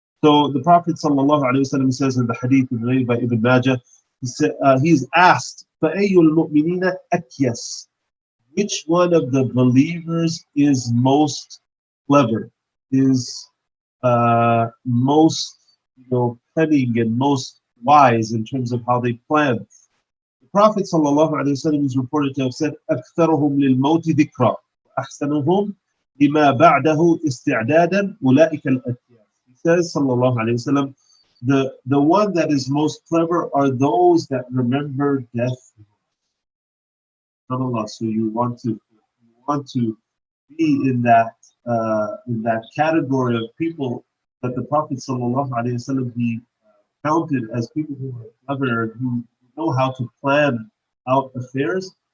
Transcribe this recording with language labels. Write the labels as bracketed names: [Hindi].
[English] So the Prophet sallallahu alaihi wasallam says in the hadith related by Ibn Majah, he's asked, [Arabic] فَأَيُّ الْمُؤْمِنِينَ أَكْيَسْ, [English] which one of the believers is most clever, is most cunning and most wise in terms of how they plan? The Prophet ﷺ is reported to have said, [Arabic] أَكْثَرُهُمْ لِلْمَوْتِ ذِكْرًا وَأَحْسَنُهُمْ لِمَا بَعْدَهُ إِسْتِعْدَادًا أُولَٰئِكَ الْأَكْيَاسِ. [English] He says, sallallahu alayhi wasallam, the one that is most clever are those that remember death. SubhanAllah. So you want to be in that category of people that the Prophet sallallahu alaihi wasallam, he counted as people who are clever, who know how to plan out affairs.